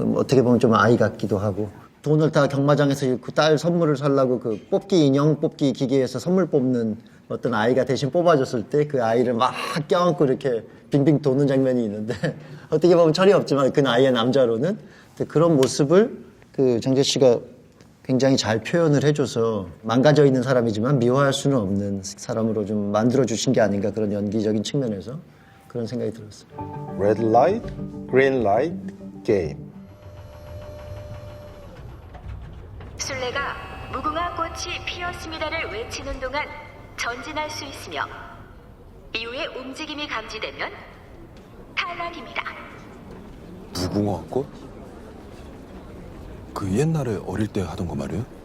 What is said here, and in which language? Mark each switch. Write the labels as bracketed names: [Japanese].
[Korean] 어떻게 보면 좀 아이 같기도 하고 돈을 다 경마장에서 잃고 딸 선물을 살라고 그 뽑기 인형 뽑기 기계에서 선물 뽑는 어떤 아이가 대신 뽑아줬을 때 그 아이를 막 껴안고 이렇게 빙빙 도는 장면이 있는데 어떻게 보면 철이 없지만 그 나이의 남자로는 그런 모습을 그 정재 씨가 굉장히 잘 표현을 해줘서 망가져 있는 사람이지만 미워할 수는 없는 사람으로 좀 만들어 주신 게 아닌가 그런 연기적인 측면에서 그런 생각이 들었어요. [English] Red light, green light, game. [Korean] 술래가 무궁화 꽃이 피었습니다를 외치는 동안 전진할 수 있으며 이후에 움직임이 감지되면 탈락입니다. 무궁화 꽃? 그 옛날에 어릴 때 하던 거 말이에요?